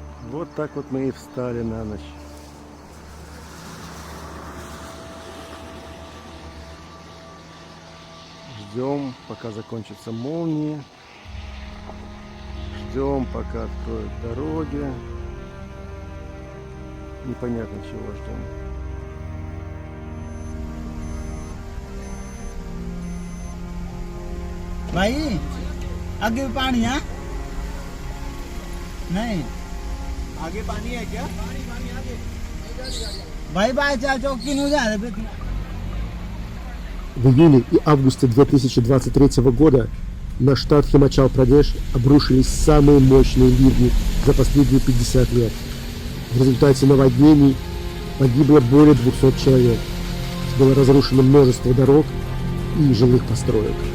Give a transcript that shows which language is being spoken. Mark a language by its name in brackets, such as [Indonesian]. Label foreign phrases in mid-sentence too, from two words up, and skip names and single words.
[Russian] Вот так вот мы и встали на ночь. Ждем, пока закончатся молнии. Ждем, пока откроют дороги. Непонятно, чего ждем. [Hindi] भाई आगे पानी है नहीं आगे पानी है क्या? भाई बाय चाल चौकी नहीं जा रहे [Russian] В июле и августе 2023 года на штат Химачал-Прадеш обрушились самые мощные ливни за последние 50 лет. В результате наводнений погибло более 200 человек. Было разрушено множество дорог и жилых построек.